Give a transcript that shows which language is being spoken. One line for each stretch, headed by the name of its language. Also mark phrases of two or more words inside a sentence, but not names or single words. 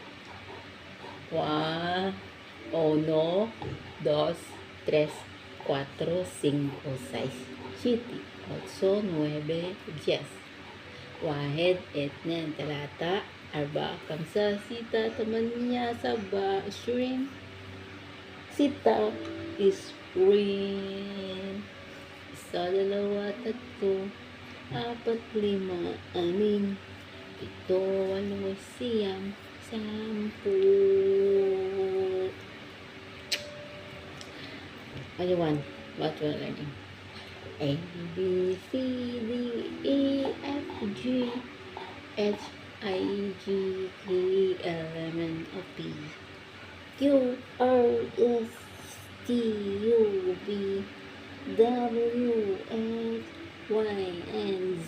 English: 1, 1, 2, 3, 4, 5, 6, 7, 8, 9, 10.
Arabic: واحد اثنين ثلاثة أربعة خمسة ستة ثمانية سبعة 20 ستة
Filipino: spring isa dalawa tatlo apat lima anim pito walo siyam sampu.
English: What do you want? What you learning? A, B, C, D, E, F, G, H, I, J, K, L, M, N, O, P, Q, R, S, T, U, V, W, X, Y, and Z.